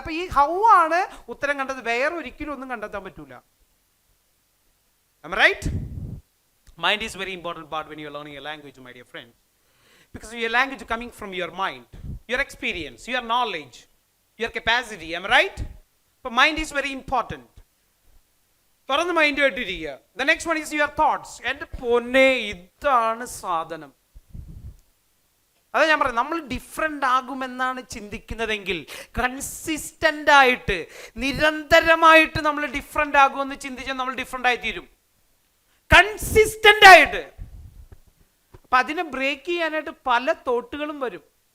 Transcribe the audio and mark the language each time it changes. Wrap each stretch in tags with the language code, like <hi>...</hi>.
<ml>അപ്പൊ ഈ ഹൗ ആണ് ഉത്തരം കണ്ടത്, വെയർ ഒരിക്കലും ഒന്നും കണ്ടെത്താൻ പറ്റൂല.</ml> <en>Right? Mind is very important part when you are learning a language, my dear friends, because your language is coming from your mind, your experience, your knowledge, your capacity. Am I right? But mind is very important.</en> <ml>തുറന്ന് mind ആയിട്ടിരിക്കുക.</ml> <en>The next one is your thoughts.</en> <ml>എൻ്റെ പൊന്നെ, ഇതാണ് സാധനം. അതാ ഞാൻ പറയുന്നത്, നമ്മൾ ഡിഫറെൻ്റ് ആകുമെന്നാണ് ചിന്തിക്കുന്നതെങ്കിൽ കൺസിസ്റ്റൻ്റ് ആയിട്ട് നിരന്തരമായിട്ട് നമ്മൾ ഡിഫറെൻ്റ് ആകുമെന്ന് ചിന്തിച്ചാൽ നമ്മൾ ഡിഫറെൻ്റ് ആയി തീരും. കൺസിസ്റ്റന്റ് ആയിട്ട്. അപ്പൊ അതിനെ ബ്രേക്ക് ചെയ്യാനായിട്ട് പല തോട്ടുകളും വരും.</ml>